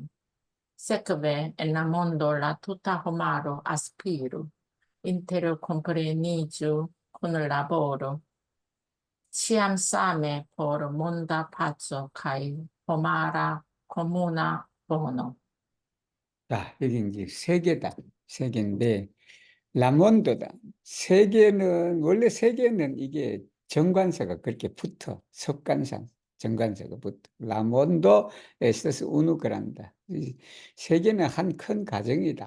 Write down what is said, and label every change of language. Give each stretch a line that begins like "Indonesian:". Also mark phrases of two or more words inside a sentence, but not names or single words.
Esperanto: Sekve en la mondo la tuta homaro aspiru, interkompreniĝu, kunlaboru, ĉiam same por monda paco kaj homara komuna bono.
Korean: 자, 여기 이제 세계다. 세계인데, 라몬도다. 세계는, 원래 세계는 이게 정관사가 그렇게 붙어. 석관상, 정관사가 붙어.
Esperanto: la mondo estas unu granda.
Korean: 세계는 한 큰 가정이다.